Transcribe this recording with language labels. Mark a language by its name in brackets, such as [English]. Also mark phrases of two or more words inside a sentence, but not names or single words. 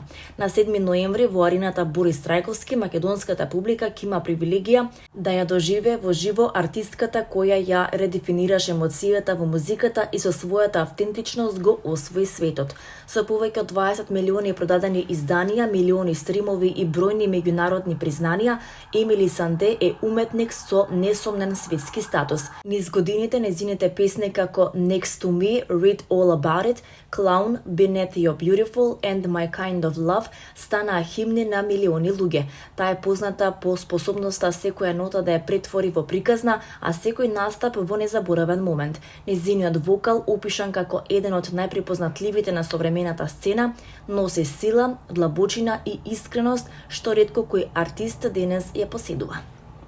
[Macedonian] На 7 ноември во арената Борис Трајковски македонската публика ќе има привилегија да ја доживее во живо артистката која ја редефинираше емоцијата во музиката и со својата автентичност го освои светот. Со повеќе од 20 милиони продадени изданија, милиони стримови и бројни меѓународни признанија, Емили Санде е уметник со несомнен светски статус. Низ годините незините песни како Next to Me, Read All About It, Clown, Beneath You're Beautiful and My Kind of Love станаа химни на милиони луѓе. Таа е позната по способноста секоја нота да ја претвори во приказна, а секој настап во незаборавен момент. Незиниот вокал, опишан како еден од најпрепознатливите на современата сцена, носи сила, длабочина и искреност што ретко кој артист денес ја поседува.